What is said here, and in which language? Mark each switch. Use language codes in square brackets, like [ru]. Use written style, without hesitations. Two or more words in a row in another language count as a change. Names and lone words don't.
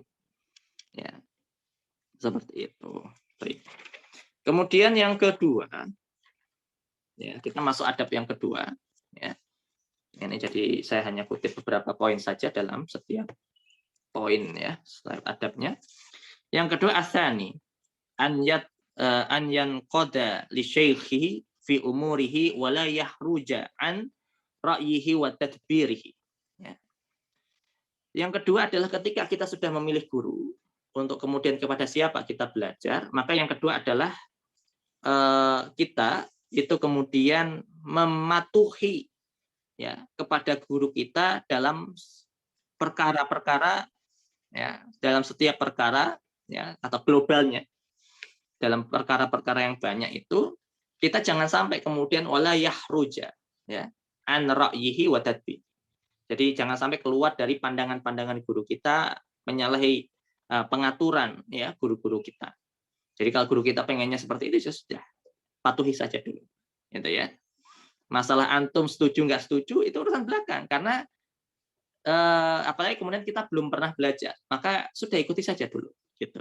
[id] Ya, seperti itu. Baik. Kemudian yang kedua, ya, kita masuk adab yang kedua. Ya. Ini jadi saya hanya kutip beberapa poin saja dalam setiap poin, ya, setiap adabnya. Yang kedua, [ar] أن ينقاد لشيخه في أموره ولا يخرج عن رأيه وتدبيره. [id] Ya. Yang kedua adalah ketika kita sudah memilih guru untuk kemudian kepada siapa kita belajar, maka yang kedua adalah kita itu kemudian mematuhi, ya, kepada guru kita dalam perkara-perkara, ya, dalam setiap perkara, ya, atau globalnya dalam perkara-perkara yang banyak itu kita jangan sampai kemudian [ar] ولا يخرج, [id] ya, [ar] عن رأيه وتدبير. [id] Jadi jangan sampai keluar dari pandangan-pandangan guru kita, menyalahi pengaturan, ya, guru-guru kita. Jadi kalau guru kita pengennya seperti itu, sudah patuhi saja dulu, gitu ya. Masalah antum setuju nggak setuju itu urusan belakang, karena apalagi kemudian kita belum pernah belajar, maka sudah ikuti saja dulu, gitu.